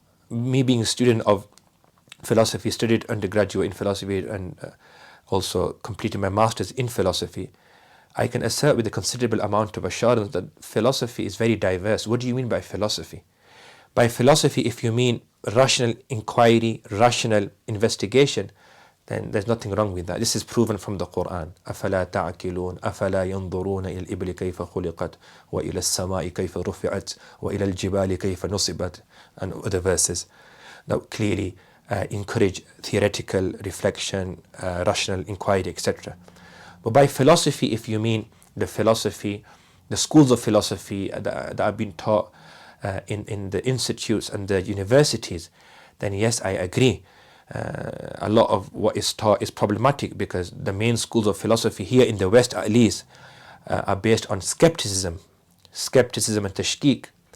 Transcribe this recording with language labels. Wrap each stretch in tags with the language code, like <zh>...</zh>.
<en>Me being a student of philosophy, studied undergraduate in philosophy and also completed my master's in philosophy, I can assert with a considerable amount of assurance that philosophy is very diverse. What do you mean by philosophy? By philosophy, if you mean rational inquiry, rational investigation, then there's nothing wrong with that. This is proven from the Quran.</en> <ar>أَفَلَا تَعْقِلُونَ أَفَلَا يَنْظُرُونَ إِلَى الْإِبْلِ كَيْفَ خُلِقَتْ وَإِلَى السَّمَاءِ كَيْفَ رُفِعَتْ وَإِلَى الْجِبَالِ كَيْفَ نُصِبَتْ,</ar> <en>and other verses that clearly encourage theoretical reflection, rational inquiry, etc. But by philosophy, if you mean the philosophy, the schools of philosophy that have been taught in the institutes and the universities, then yes, I agree. A lot of what is taught is problematic, because the main schools of philosophy here in the West at least are based on skepticism and tashkik.</en>